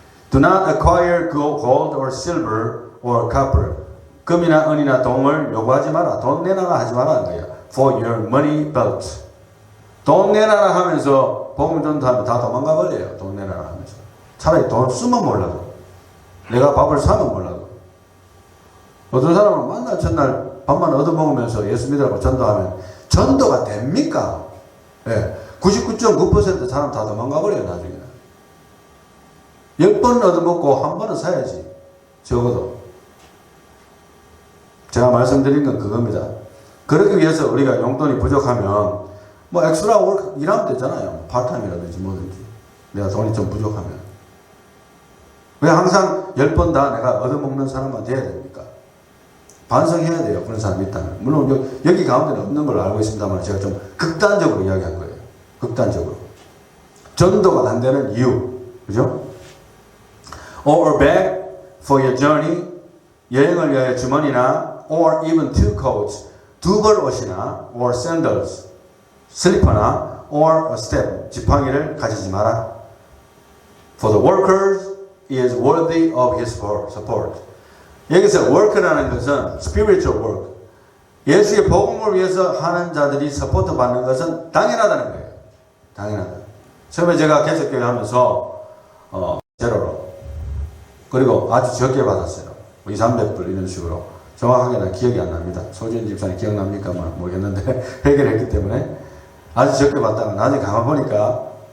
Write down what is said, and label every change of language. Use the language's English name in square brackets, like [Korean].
[English] Do not acquire gold or silver or copper. [Korean] 금이나 은이나 동을 요구하지 마라. 돈 내놔라 하지 마라는 거예요. [English] For your money belt. [Korean] 돈 내놔라 하면서 복음 전도하면 다 도망가 버려요. 돈 내놔라 하면서. 차라리 돈 쓰면 몰라도. 내가 밥을 사면 몰라도. 어떤 사람은 만날 첫날 밥만 얻어먹으면서 예수 믿으라고 전도하면 전도가 됩니까? 예. 99.9% 사람 다 도망가 버려요. 나중에는. 10번 얻어먹고 한 번은 사야지. 적어도. 제가 말씀드린 건 그겁니다. 그러기 위해서 우리가 용돈이 부족하면 엑스트라 월 일하면 되잖아요. 파트타임이라든지 뭐든지. 내가 돈이 좀 부족하면. 왜 항상 10번 다 내가 얻어먹는 사람만 돼야 됩니까? 반성해야 돼요. 그런 사람이 있다면. 물론 여기 가운데는 없는 걸로 알고 있습니다만 제가 좀 극단적으로 이야기한 거예요. 극단적으로. 전도가 안 되는 이유. 그죠? [English] Or a bag for your journey. [Korean] 여행을 위하여 주머니나 [English] or even two coats. [Korean] 두 벌 옷이나 [English] or sandals. [Korean] 슬리퍼나 [English] or a step. [Korean] 지팡이를 가지지 마라. [English] For the workers is worthy of his support. [Korean] 여기서 work라는 것은 spiritual work. 예수의 복음을 위해서 하는 자들이 서포트 받는 것은 당연하다는 거예요. 당연하다. 처음에 제가 개척교회 하면서 제로로 그리고 아주 적게 받았어요. 200~300불 이런 식으로. 정확하게 난 기억이 안 납니다. 소진 집사님 기억납니까? 모르겠는데 해결했기 때문에 아주 적게 받다가 나중에 가만 보니까